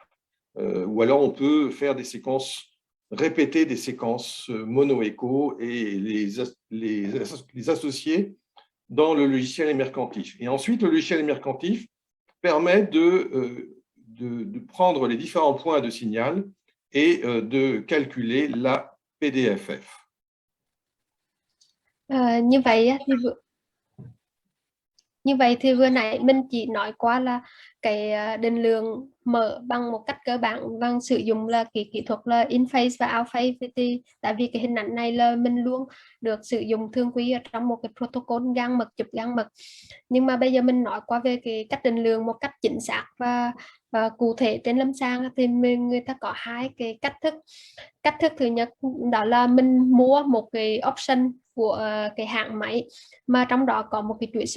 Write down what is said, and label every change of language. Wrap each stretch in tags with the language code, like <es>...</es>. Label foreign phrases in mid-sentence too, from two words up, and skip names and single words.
<fr>Ou alors, on peut faire des séquences, répéter des séquences mono-écho et les associer dans le logiciel émercantif. Et ensuite, le logiciel émercantif permet de prendre les différents points de signal et de calculer la PDFF.</fr> <vi>Như vậy thì vừa nãy mình chỉ nói qua là cái định lượng mỡ bằng một cách cơ bản bằng sử dụng là cái kỹ thuật là</vi> <en>in phase</en> <vi>và</vi> <en>out phase.</en> <vi>Thì tại vì cái hình ảnh này là mình luôn được sử dụng thường quy ở trong một cái protocol gan mật, chụp gan mật. Nhưng mà bây giờ mình nói qua về cái cách định lượng một cách chính xác và cụ thể trên lâm sàng thì người ta có hai cái cách thức thứ nhất đó là mình mua một cái option của cái hãng máy mà trong đó có một cái chuỗi xung.</vi>